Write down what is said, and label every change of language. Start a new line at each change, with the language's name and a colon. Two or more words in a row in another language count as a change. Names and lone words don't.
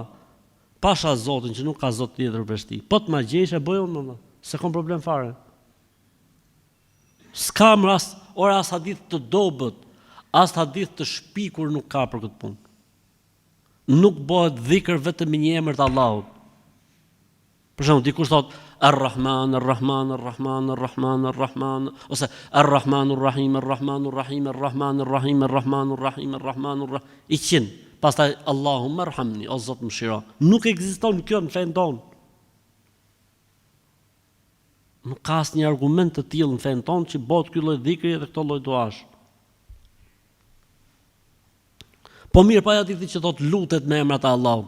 Albanian: Pasha Zotin që nuk ka Zot tjetër veç ti. Po të magjesh e bëjon më vëlla. Se kom problem fare. S'kam rast, ora as hadith të dobët, as hadith të shpikur nuk ka për këtë punë. Nuk bëhet dhikr vetëm me një emër të Allahut. Për shembull, dikush thot Ar-Rahman, Ar-Rahman, Ar-Rahman, Ar-Rahman, Ar-Rahman, ose Ar-Rahman, Ar-Rahim, Ar-Rahman, Ar-Rahim, Ar-Rahman, Ar-Rahim, Ar-Rahman, Ar-Rahim, Ar-Rahman, Ar-Rahim. I qin, pastaj
Arabic: اللهم ارحمني,
Albanian: o Zot më shiro. Nuk ekziston kjo në fen tonë. Nuk ka asnjë argument të tillë në fen tonë që bëhet ky lloj dhikri dhe këto lloj duash. Po mirë, pa hadithi që thot lutet me emrat e Allahut.